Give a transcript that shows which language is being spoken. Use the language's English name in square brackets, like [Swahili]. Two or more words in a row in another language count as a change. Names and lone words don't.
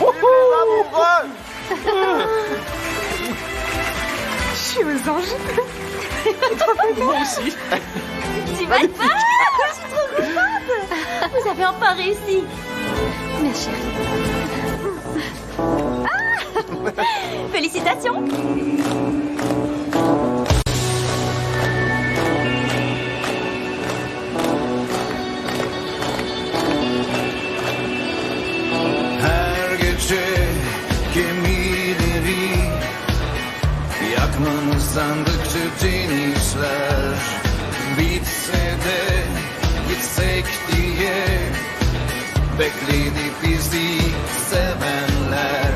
[French] Je suis aux anges. Moi aussi. Tu vas être pas? Je suis trop contente. Vous avez enfin réussi. Ma chérie. Félicitations. [Turkish] Her gece gemileri yakmanız sandıkça denizler bitse de gitsek diye bekledi bizi sevenler.